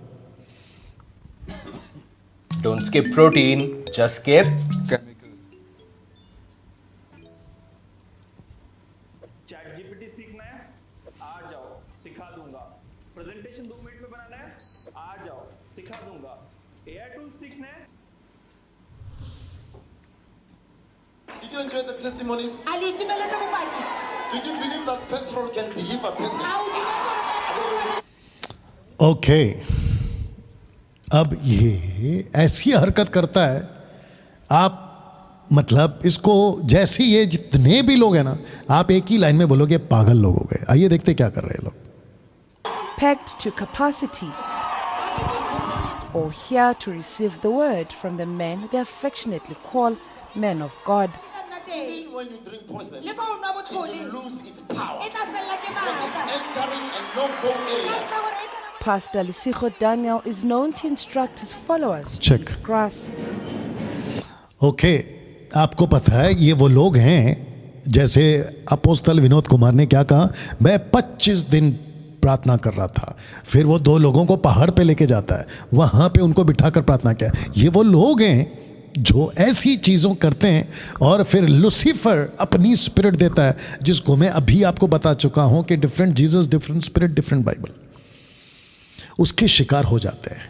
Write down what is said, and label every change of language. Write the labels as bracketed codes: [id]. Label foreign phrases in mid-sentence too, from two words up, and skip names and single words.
[en] Don't skip protein, just skip chemicals. [hi] चैट जीपीटी सीखना है, आ जाओ सिखा दूंगा। प्रेजेंटेशन 2 मिनट में बनाना है, आ जाओ सिखा दूंगा। [en] AI tool [hi] सीखना है। [en] Did you enjoy the testimonies? [tn] Aliitumeleza bopaki. [en] Did you believe that petrol can deliver person? [tn] Au dumela gore [hi] ओके अब ये ऐसी हरकत करता है। आप मतलब इसको, जैसे ये जितने भी लोग हैं ना, आप एक ही लाइन में बोलोगे पागल लोग हो गए। आइए देखते क्या कर रहे हैं लोग। [en] Packed to capacity, or here to receive the word from the men they affectionately call men of God. Even when you drink poison, [tn] Le fa o nwa [en] it [tn] botlhole. [en] will lose its power [tn] E tla fella ke [en] because it's [tn] matla. [en] entering a no-go area. [tn] Ka gore e tsena mo- [en] Pastor Lisicho Daniel is known to instruct his followers to Check. eat grass. [hi] ओके आपको पता है ये वो लोग हैं, जैसे अपोस्तल विनोद कुमार ने क्या कहा, मैं 25 दिन प्रार्थना कर रहा था। फिर वो 2 लोगों को पहाड़ पे लेके जाता है, वहाँ पे उनको बिठाकर प्रार्थना किया। ये वो लोग हैं जो ऐसी चीज़ों करते हैं और फिर लूसीफर अपनी स्पिरिट देता है, जिसको मैं अभी आपको बता चुका हूँ कि [en] different Jesus, different spirit, different Bible, [hi] उसके शिकार हो जाते हैं।